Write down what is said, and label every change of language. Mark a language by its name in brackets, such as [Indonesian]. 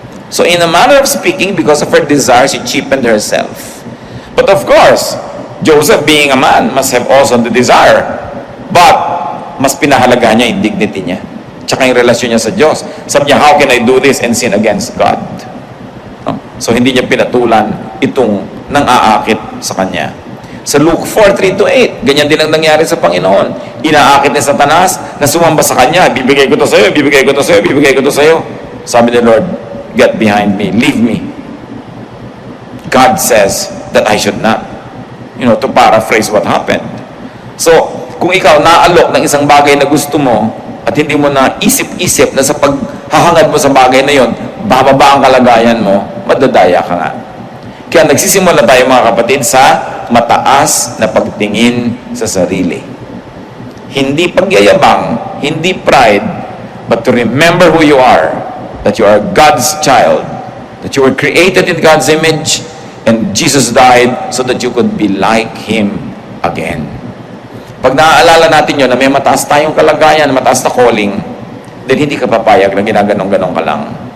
[English] So in a manner of speaking, because of her desire, she cheapened herself. But of course, Joseph being a man must have also the desire. [Filipino] But mas pinahalaga niya yung dignity niya. Tsaka yung relasyon niya sa Diyos. [English] Sabi niya, how can I do this and sin against God? No? [Filipino] So hindi niya pinatulan itong nang-aakit sa kanya. Sa Luke 4:3-8, ganyan din ang nangyari sa Panginoon. Inaakit ni Satanas na sumamba sa kanya, bibigay ko to sa'yo, bibigay ko to sa'yo, bibigay ko to sa'yo. [English] Sabi ni Lord, get behind me, leave me. God says that I should not. To paraphrase what happened. [Filipino] So, kung ikaw naalok ng isang bagay na gusto mo at hindi mo na isip-isip na sa paghahangad mo sa bagay na yon, bababa ang kalagayan mo, madadaya ka nga. Kaya nagsisimula tayo mga kapatid sa mataas na pagtingin sa sarili. Hindi pagyayabang, hindi pride, [English] but to remember who you are, that you are God's child, that you were created in God's image, and Jesus died so that you could be like Him again. [Filipino] Pag naaalala natin yun na may mataas tayong kalagayan, mataas na calling, then hindi ka papayag na ginaganong-ganong ka lang.